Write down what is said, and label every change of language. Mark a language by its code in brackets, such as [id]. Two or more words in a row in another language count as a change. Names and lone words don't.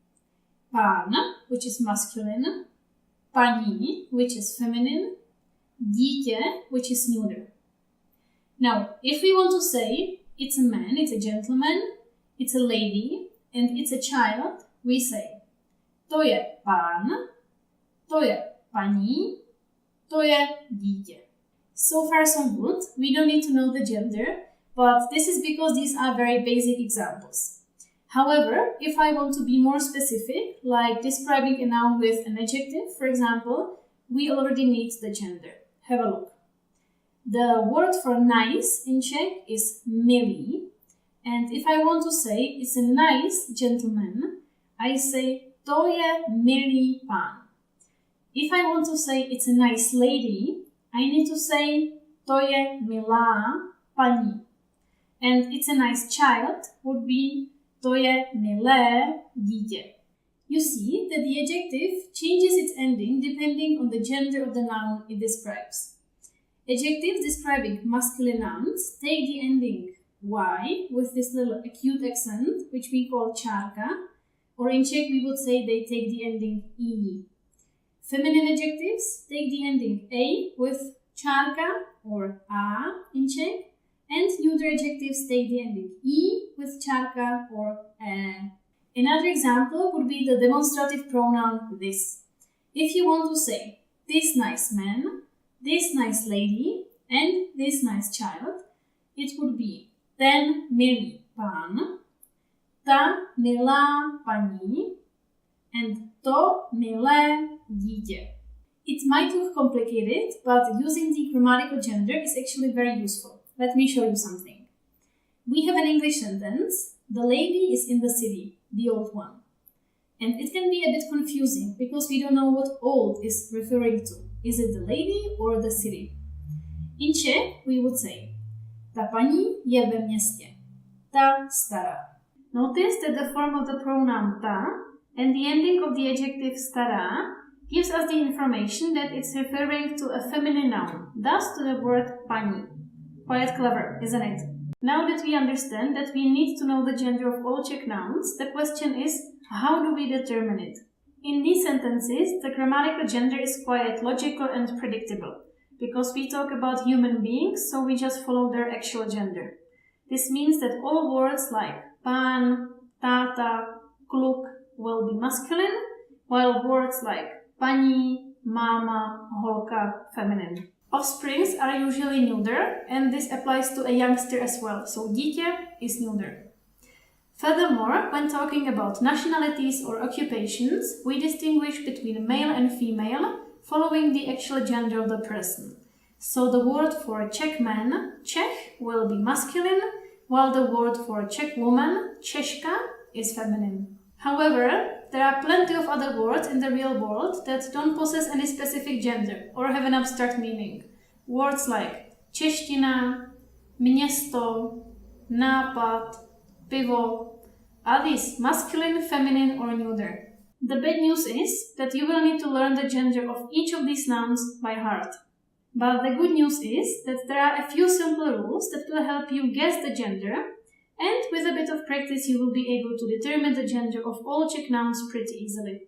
[en] Pán, which is masculine, paní, which is feminine, dítě, which is neuter. Now, if we want to say it's a man, it's a gentleman, it's a lady, and it's a child, we say [cs] to je pán, to je paní, to je dítě. [en] So far so good, we don't need to know the gender, but this is because these are very basic examples. However, if I want to be more specific, like describing a noun with an adjective, for example, we already need the gender. Have a look. The word for nice in Czech is milý, and if I want to say it's a nice gentleman, I say [cs] to je milý pán. [en] If I want to say it's a nice lady, I need to say [cs] to je milá paní. [en] And it's a nice child would be [cs] to je milé dítě. [en] You see that the adjective changes its ending depending on the gender of the noun it describes. Adjectives describing masculine nouns take the ending y with this little acute accent, which we call čárka, or in Czech we would say they take the ending e. Feminine adjectives take the ending a with čárka or a in Czech, and neuter adjectives take the ending e with čárka or e. Another example would be the demonstrative pronoun this. If you want to say this nice man, this nice lady, and this nice child, it would be [cs] ten milý pán, ta milá paní, [en] and [cs] to milé dítě. [en] It might look complicated, but using the grammatical gender is actually very useful. Let me show you something. We have an English sentence. The lady is in the city, the old one. And it can be a bit confusing because we don't know what old is referring to. Is it the lady or the city? In Czech, we would say [cs] ta paní je ve městě, ta stará. [en] Notice that the form of the pronoun ta and the ending of the adjective stará gives us the information that it's referring to a feminine noun, thus to the word paní. Quite clever, isn't it? Now that we understand that we need to know the gender of all Czech nouns, the question is, how do we determine it? In these sentences, the grammatical gender is quite logical and predictable, because we talk about human beings, so we just follow their actual gender. This means that all words like [cs] pán, táta, kluk [en] will be masculine, while words like [cs] paní, máma, holka, [en] feminine. Offsprings are usually neuter, and this applies to a youngster as well, so dítě is neuter. Furthermore, when talking about nationalities or occupations, we distinguish between male and female, following the actual gender of the person. So the word for Czech man, Czech, will be masculine, while the word for Czech woman, Češka, is feminine. However, there are plenty of other words in the real world that don't possess any specific gender or have an abstract meaning. Words like [cs] čeština, město, nápad, pivo. [en] Are these masculine, feminine, or neuter? The bad news is that you will need to learn the gender of each of these nouns by heart. But the good news is that there are a few simple rules that will help you guess the gender, and with a bit of practice you will be able to determine the gender of all Czech nouns pretty easily.